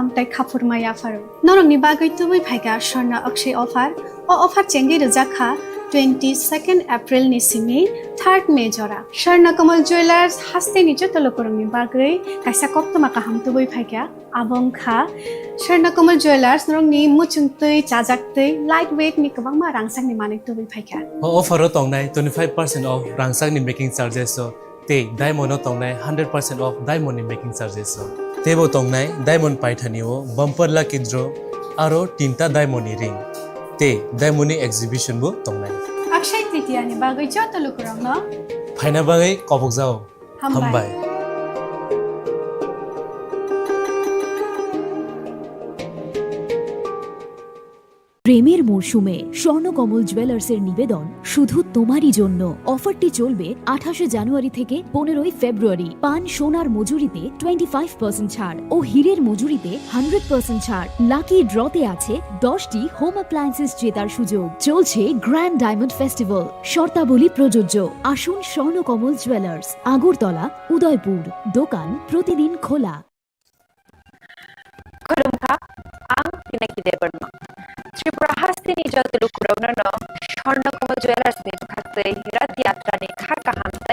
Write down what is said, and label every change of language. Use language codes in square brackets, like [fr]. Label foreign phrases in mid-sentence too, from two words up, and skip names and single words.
[trp] ताइ खाफुरमाया फारो नरंनि बागै तुबै फाइगा स्वर्ण अक्षय अफार ओ अफार चेंगि रजाखा 22 एप्रिल नि सिमि 3 मे जरा स्वर्ण कमल ज्वेलर्स हास्तिनि जत लोगोरांनि बागै काइसा कप्तमा काहाम तुबै फाइगा आबंखा स्वर्ण कमल ज्वेलर्स नरंनि मुचुंतै चाजाक्तै [en] light weight [trp] नि गोबांमा रांसांनि माने तुबै फाइगा ऑफर तंगनाय 25% ऑफ रांसांग नि [en] making charges [trp] ते डायमंड तंगनाय 100% ऑफ डायमंड नि [en] making charges [trp] तेबो तंगनाय डायमंड पाइथानिओ [en] bumper lucky draw [trp] आरो 3टा डायमंड नि रिंग ते डायमंड नि एग्जिबिशन बो तंगनाय अक्षय तृतीया नि बागै जत लोगोरांनो फाइना बागै कबक जाओ हामबाय [bn] প্রেমের মরশুমে স্বর্ণকমল জুয়েলার্সের নিবেদন শুধু তোমারই জন্য। অফারটি চলবে 28শে জানুয়ারি থেকে 15ই ফেব্রুয়ারি। পান সোনার মজুরিতে 25% ছাড় ও হীরের মজুরিতে 100% ছাড়। লাকি ড্রতে আছে 10টি [en] home appliances [bn] জেতার সুযোগ। চলছে গ্র্যান্ড ডায়মন্ড ফেস্টিভ্যাল, শর্তাবলী প্রযোজ্য। আসুন স্বর্ণকমল জুয়েলার্স, আগরতলা, উদয়পুর। দোকান প্রতিদিন খোলা। [trp] खुलुमखा आं पिनाकी देबर्मा त्रिपुरा हास्तिनि जत लुकुरावनो स्वर्णकमल ज्वेलार्स नि खातै रथ यात्रानि खाका हामताय